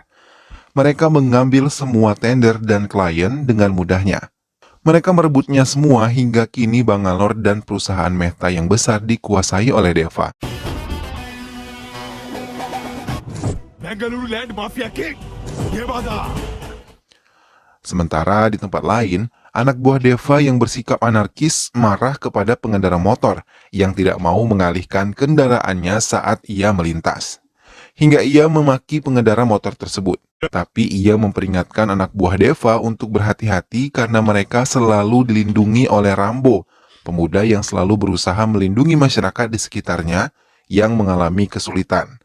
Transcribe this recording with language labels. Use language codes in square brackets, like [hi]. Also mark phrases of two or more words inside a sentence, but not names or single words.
[id] Mereka mengambil semua tender dan klien dengan mudahnya. Mereka merebutnya semua hingga kini Bangalore dan perusahaan Mehta yang besar dikuasai oleh Deva. [bn] বেঙ্গালুরু ল্যান্ড মাফিয়া কিং দেবাদা। [id] Sementara di tempat lain, anak buah Deva yang bersikap anarkis marah kepada pengendara motor yang tidak mau mengalihkan kendaraannya saat ia melintas. Hingga ia memaki pengendara motor tersebut. Tapi ia memperingatkan anak buah Deva untuk berhati-hati karena mereka selalu dilindungi oleh Rambo, pemuda yang selalu berusaha melindungi masyarakat di sekitarnya yang mengalami kesulitan.